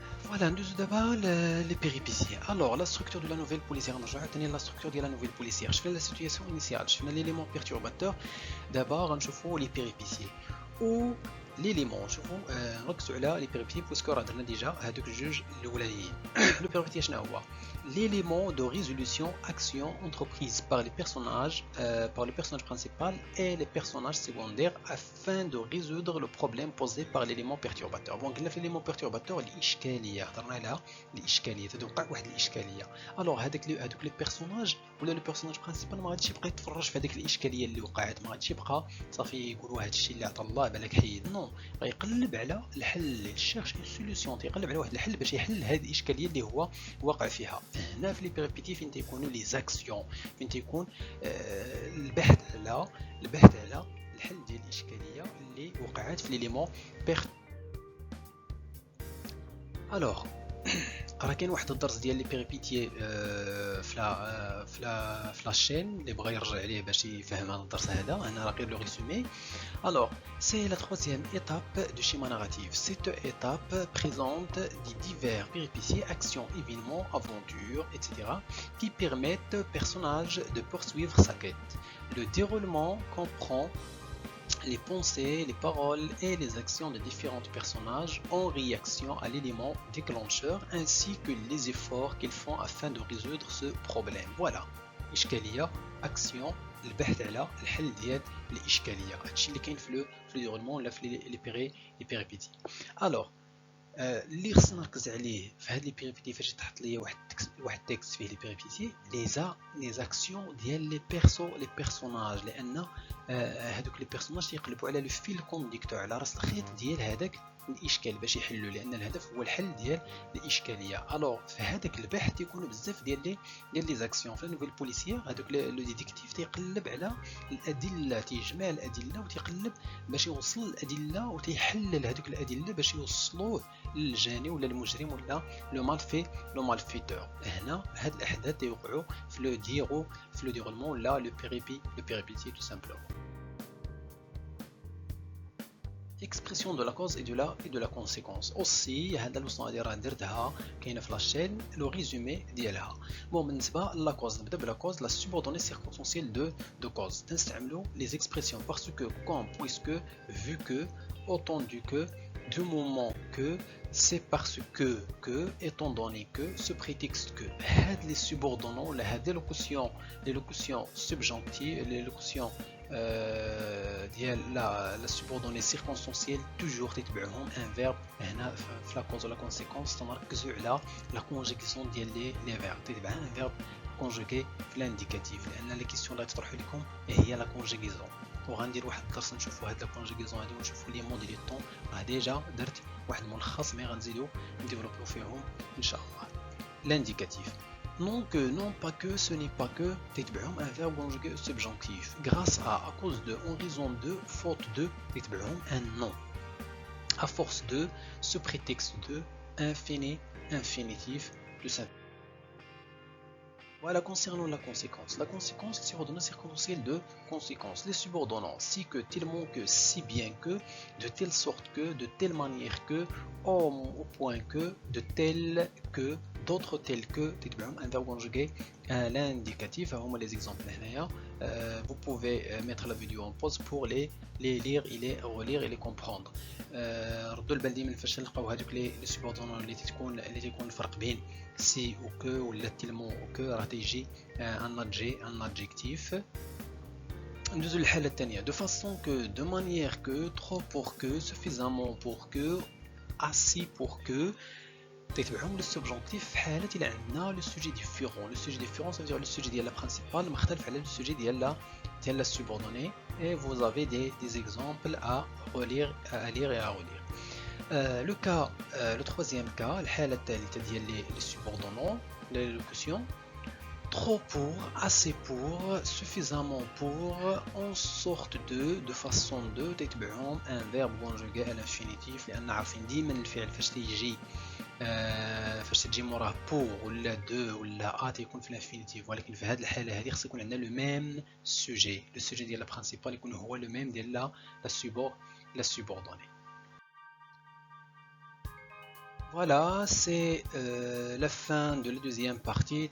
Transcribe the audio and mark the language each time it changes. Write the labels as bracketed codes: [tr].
[ar] Voilà, ندوزو دابا لي بيريبيسي. الوغ لا ستركتور دو لا نوفيل بوليسيير، غنرجعو ثاني لا ستركتور ديال لا نوفيل بوليسيير. شفنا لا سيتوياسيون انيسيال، شفنا ليليمون بيرتورباتور، دابا غنشوفو لي بيريبيسي و ليليمون. نشوفو نركزو على لي بيريبيسي بويسكو راه درنا ديجا هادوك الجوج الاولانيين. لو بيريبيسي شنو هو؟ [fr] l'élément de résolution action entreprise par les personnages, par le personnage principal et les personnages secondaires afin de résoudre le problème posé par l'élément perturbateur. [ar] Bon, قلنا في l'élément perturbateur الإشكالية، هضرنا على الإشكالية، تتوقع واحد الإشكالية. alors هذوك لي بيرسوناج ولا لو بيرسوناج برينسيبال ما غاديش يبقى يتفرج في هذيك الإشكالية اللي وقعت، ما غاديش يبقى صافي يقولوا هذا الشيء اللي عطا الله بالك حيد، نو، غيقلب على الحل، يشيرش اون سوليوشن، تيقلب على واحد الحل باش يحل هذه الإشكالية اللي هو واقع فيها. هنا في لي بيريبيتي فين تيكونوا لي زاكسيون، فين تيكون البحث على الحل ديال الاشكاليه اللي وقعت في ليليمون الوغ. راه كاين واحد الدرس ديال لي بيريبيتي في لاشين اللي بغى يرجع عليه باش يفهم هذا الدرس هذا. انا راه غير لو ريسومي. [fr] Alors, c'est la troisième étape du schéma narratif. Cette étape présente des divers péripéties, actions, événements, aventures, etc. qui permettent au personnage de poursuivre sa quête. Le déroulement comprend les pensées, les paroles et les actions de différents personnages en réaction à l'élément déclencheur ainsi que les efforts qu'ils font afin de résoudre ce problème. Voilà. [ar] إشكالية، أكسيون، البحث على الحل ديال الإشكالية. هادشي اللي كاين في لو ديغولمون ولا في لي بيريبيتي. الوغ اللي خصنا نركز عليه في هاد لي بيريبيتي فاش تحط ليا واحد تكست فيه لي بيريبيتي، لي زاكسيون ديال لي بيرسوناج، لان هادوك لي بيرسوناج تيقلبوا على لو فيل كونديكتور، على راس الخيط ديال هذاك الاشكال باش يحلوا، لان الهدف هو الحل ديال الاشكاليه. الوغ في هذاك البحث تيكونوا بزاف ديال لي زاكسيون. في النوفيل بوليسيير هذوك لو ديتيكتيف تيقلب على الادله، تيجمع الادله وتيقلب باش يوصل الادله وتيحلل هذوك الادله باش يوصلوه للجاني ولا المجرم ولا لو مالفيتور. هنا هاد الاحداث تيوقعوا في لو ديغولمون ولا لو بيريبيتي تو سامبلومون. [fr] expression de la cause et de la conséquence. [ar] aussi هذا اللوصون هادي راه درتها كاينه في لاشين لو ريزومي ديالها. بون بالنسبه لا كوز، نبدا بلا كوز. [fr] لا subordonnée circonstancielle de cause [ar] تنستعملوا [fr] les expressions parce que, quand, puisque, vu que, entendu que, du moment que, c'est parce que, étant donné que, ce prétexte que. [ar] هاد les subordonnants ولا هاد [fr] les locutions subjonctives, les locutions [ar] ديال لا سوبوردوني سيركونستانسيال توجور تتبعهم ان فيرب. هنا في لا كوز ولا كونسيكونس تنركزوا على لا كونجيغاسيون ديال لي فيرب، تتبع ان فيرب كونجوغي في الانديكاتيف، لان لي كيسيون اللي تطرحوا لكم هي لا كونجيغيزون. وغندير واحد الدرس نشوفوا هاد لا كونجيغيزون هادي ونشوفوا لي مود ديال الطون. راه ديجا درت واحد الملخص مي غنزيدو نديفلوبيو فيهم ان شاء الله. [fr] لانديكاتيف non que, non pas que, ce n'est pas que, [ar] تتبعهم [fr] un verbe conjugué subjonctif. grâce à cause de, en raison de, faute de, [ar] تتبعهم [fr] un nom. à force de, ce prétexte de, infinitif, plus simple. Voilà, concernant la conséquence. La conséquence, subordonnée circonstancielle de conséquence. Les subordonnants, si que, tellement que, si bien que, de telle sorte que, de telle manière que, au point que, de tel que, d'autres tels que, un verbe conjugué à l'indicatif. Les exemples. Vous pouvez mettre la vidéo en pause pour les lire et les relire et les comprendre. [ar] ردوا البال ديما فاش نلقاو هذوك لي سوبوردونون اللي تكون الفرق بين سي و كو ولا تيلمون و كو، راه تيجي ان ادجيكتيف ندوزو للحالة الثانية [fr] de façon que de manière que trop pour que [ar] suffisamment pour que assez pour que تيتبعهم لو سوبجونكتيف في حالة إلا عندنا لو سوجي ديفيرون. لو سوجي ديفيرون [fr] ça veut dire [ar] لو سوجي ديال لا برينسيبال مختلف على لو سوجي ديال لا سوبوردوني. [fr] et vous avez des exemples à relire à lire et à relire. Le cas le troisième cas [ar] الحالة الثالثة ديال [fr] les subordonnants les locutions trop pour, assez pour, suffisamment pour, en sorte de façon de تتبعهم un verbe conjugué à l'infinitif [ar] لأن عارفين ديما الفعل فاش تيجي فاش تجي موراه [fr] pour [ar] ولا دو ولا تيكون في الانفينيتيف. ولكن في هذه الحالة هذه خص يكون عندنا لو ميم سوجي. لو سوجي ديال لا برينسيبال يكون هو لو ميم ديال لا سوبوردوني. [fr] Voilà, c'est la fin de la deuxième partie.